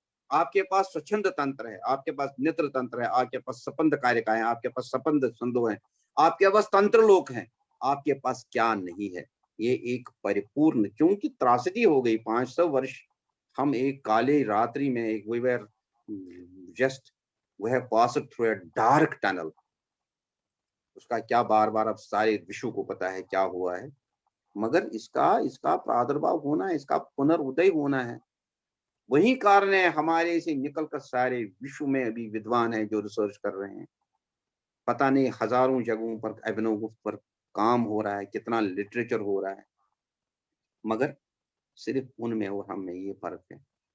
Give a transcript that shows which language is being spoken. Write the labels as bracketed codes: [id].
[hi] आपके पास स्वच्छंद तंत्र है, आपके पास नेत्र तंत्र है, आपके पास सपंद कारिकाएं, आपके पास सपंद संदो है, आपके पास तंत्र लोक है. आपके पास क्या नहीं है? ये एक परिपूर्ण, क्योंकि त्रासदी हो गई 500 वर्ष. हम एक काले रात्रि में, एक [en] we were just we have passed through a dark tunnel. [hi] उसका क्या बार बार अब सारे विश्व को पता है क्या हुआ है, मगर इसका प्रादुर्भाव होना है, इसका पुनर्उदय होना है. वही कारण है हमारे से निकलकर सारे विश्व में अभी विद्वान है जो रिसर्च कर रहे हैं. पता नहीं हजारों जगहों पर अभिनव गुप्त पर काम हो रहा है, कितना लिटरेचर हो रहा है, मगर सिर्फ उनमें और हम में ये फर्क है.